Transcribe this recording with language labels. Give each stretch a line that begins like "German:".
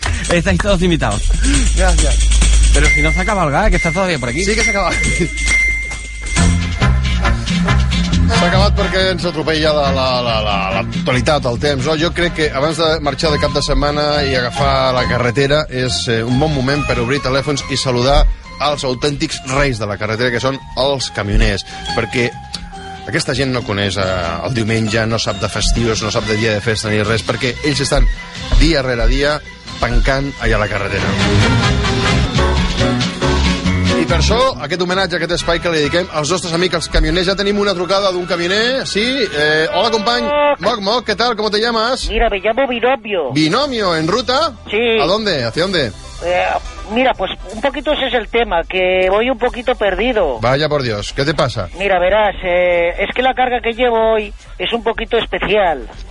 Spanish: Estáis todos invitados. Gracias. Pero si no se ha cabalgado, que está todavía por aquí. Sí que se ha cabalgado.
Catalan: S'ha acabat perquè ens atropella l'actualitat, el temps. No? Jo crec que abans de marxar de cap de setmana i agafar la carretera és un bon moment per obrir telèfons i saludar els autèntics reis de la carretera, que són els camioners. Perquè aquesta gent no coneix el diumenge, no sap de festius, no sap de dia de festa ni res, perquè ells estan dia rere dia pencant allà a la carretera. I per això, aquest homenatge, aquest espai que li dediquem als nostres amics, els camioners. Ja tenim una trucada d'un camioner, sí? Hola, company.
Spanish: Moc, ¿qué tal? ¿Cómo te llamas? Mira, me llamo Binomio. ¿Binomio? ¿En ruta? Sí. ¿A dónde? ¿Hacia dónde? Mira, pues un poquito ese es el tema, que voy un poquito perdido. Vaya por Dios, ¿qué te pasa? Mira, verás, es que la carga que llevo hoy es un poquito especial.